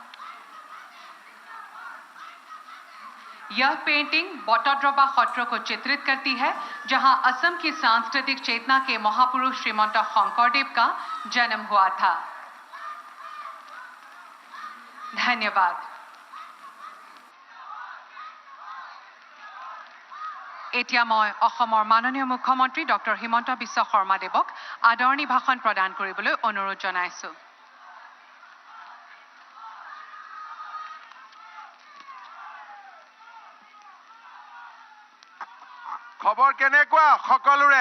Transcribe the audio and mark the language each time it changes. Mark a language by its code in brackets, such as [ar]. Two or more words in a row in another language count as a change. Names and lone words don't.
[hi] यह पेंटिंग बॉटरड्रॉपा खट्रो को चित्रित करती है, जहां असम की सांस्कृतिक चेतना के महापुरुष श्रीमंत शंकरदेव का जन्म हुआ था। धन्यवाद। [as] এতিয়া মই অসমৰ মাননীয় মুখ্যমন্ত্ৰী ডক্টৰ হিমন্ত বিশ্ব শৰ্মাদেৱক আদৰণি ভাষণ প্ৰদান কৰিবলৈ অনুৰোধ জনাইছো। খবৰ কেনেকুৱা সকলোৰে?